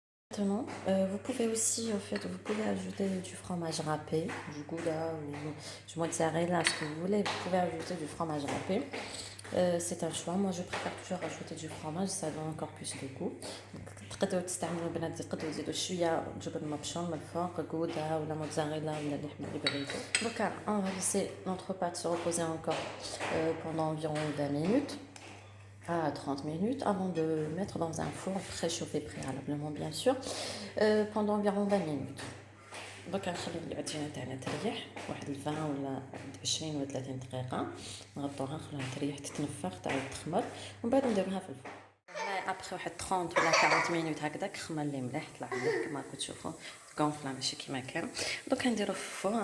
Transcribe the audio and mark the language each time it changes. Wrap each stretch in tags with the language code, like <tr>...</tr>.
<fr>Maintenant, vous pouvez aussi, en fait, vous pouvez ajouter du fromage râpé, du gouda ou du mozzarella, ce que vous voulez. Vous pouvez ajouter du fromage râpé. C'est un choix. Moi, je préfère toujours ajouter du fromage, ça donne encore plus de goût.</fr> <ar>تقدروا تستعملوا بنات، تقدروا تزيدوا شويه جبن مبشور من الفوق، غودا ولا موتزاريلا ولا اللحمه اللي بغيتو.</ar> <fr>دوكا on va laisser notre pâte se reposer encore pendant environ 20 minutes à 30 minutes avant de mettre dans un four préchauffé préalablement bien sûr pendant environ 20 minutes.</fr> <ar>دوكا نخلي العجينه تاعنا تريح واحد 20 ولا 20 ولا 30 دقيقه، نغطوها نخليها تريح تتنفخ تعاود تخمر ومن بعد نديروها في الفرن. هنا ابخي واحد 30 ولا 40 مينوت هكذاك خمر لي مليح، طلع مليح كما راكم تشوفوا كونفلا ماشي كيما كان. دوكا نديرو في الفور.</ar>